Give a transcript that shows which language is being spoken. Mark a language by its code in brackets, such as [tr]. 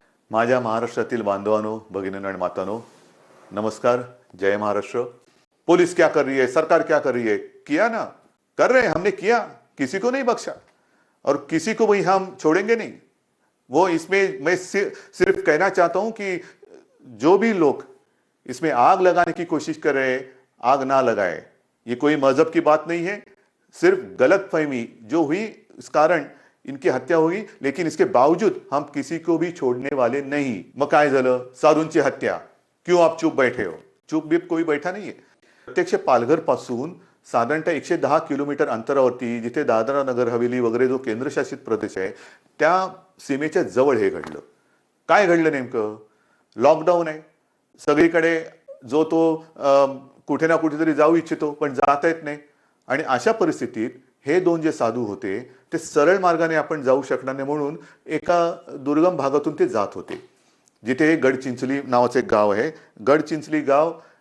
[mr] माझ्या महाराष्ट्रातील बांधवांनो, भगिनींनो आणि मातांनो, नमस्कार, जय महाराष्ट्र। [hi] पुलिस क्या कर रही है, सरकार क्या कर रही है? किया ना, कर रहे हैं, हमने किया, किसी को नहीं बख्शा और किसी को भी हम छोड़ेंगे नहीं। वो इसमें मैं सिर्फ कहना चाहता हूं कि जो भी लोग इसमें आग लगाने की कोशिश कर रहे हैं, आग ना लगाए, ये कोई मजहब की बात नहीं है। सिर्फ गलतफहमी जो हुई इस कारण इनकी हत्या हुई, लेकिन इसके बावजूद हम किसी को भी छोड़ने वाले नहीं। [mr] मग काय झालं, साधूंची हत्या, [hi] क्यों आप चुप बैठे हो? चुप भी कोई बैठा नाहीये। [mr] प्रत्यक्ष पालघर पासून साधारणतः 110 किलोमीटर अंतरावरती, जिथे दादरा नगर हवेली वगैरे जो केंद्रशासित प्रदेश आहे त्या सीमेच्या जवळ हे घडलं। काय घडलं नेमकं? लॉकडाऊन आहे, सगळीकडे जो तो कुठे ना कुठेतरी जाऊ इच्छितो पण जाता येत नाही आणि अशा परिस्थितीत हे 2 जे साधू होते ते सरळ मार्गाने आपण जाऊ शकणार नाही, म्हणून एका दुर्गम भागातून ते जात होते, जिथे गडचिंचली नावाचे एक गाव आहे। गडचिंचली गाव